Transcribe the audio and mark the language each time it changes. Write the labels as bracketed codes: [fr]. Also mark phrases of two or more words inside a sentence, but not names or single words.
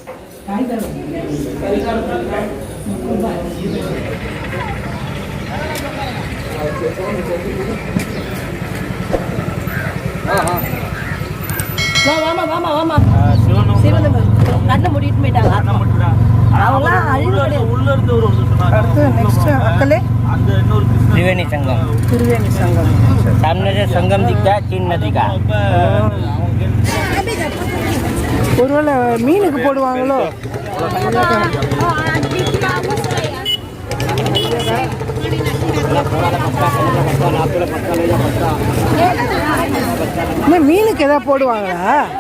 [ta] கண்ணை மூடிட்டு போயிட்டாங்க. [hi] त्रिवेणी संगम सामने से संगम दिखता है 3 नदी का. [ta] ஒருவேளை மீனுக்கு போடுவாங்களோ? மீனுக்கு ஏதாவது போடுவாங்களா?